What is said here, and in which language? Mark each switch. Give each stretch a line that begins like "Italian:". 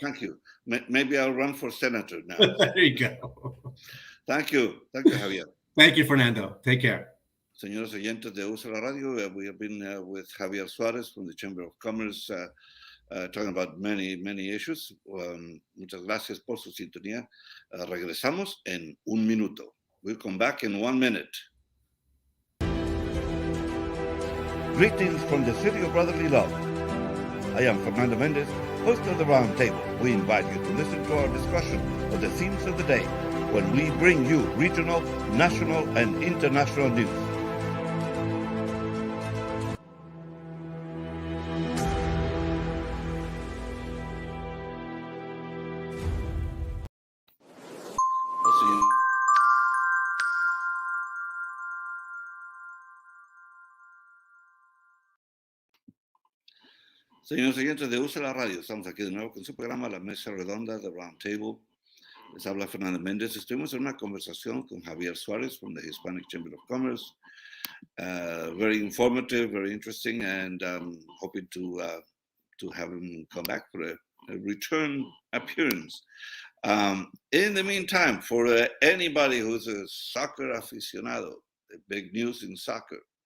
English: Thank you. Maybe I'll run for senator now. There you go. Thank you, Javier. Thank you, Fernando. Take care.
Spanish: Señores oyentes de USA La Radio,
English: we have been with Javier Suarez from the Chamber of Commerce, talking about many issues.
Spanish: Muchas gracias por su sintonía. Regresamos en un minuto.
English: We'll come back in 1 minute. Greetings from the city of brotherly love. I am Fernando Mendez, host of the Round Table. We invite you to listen to our discussion of the themes of the day when we bring you regional, national, and international news.
Spanish: Señores oyentes de USA La Radio, estamos aquí de nuevo con su programa La Mesa Redonda de Round Table. Les habla Fernando Méndez. Estuvimos en una conversación con Javier Suarez
English: from the Hispanic Chamber of Commerce. Very informative, very interesting, and hoping to have him come back for a return appearance. In the meantime, for anybody who's a soccer aficionado, the big news in soccer.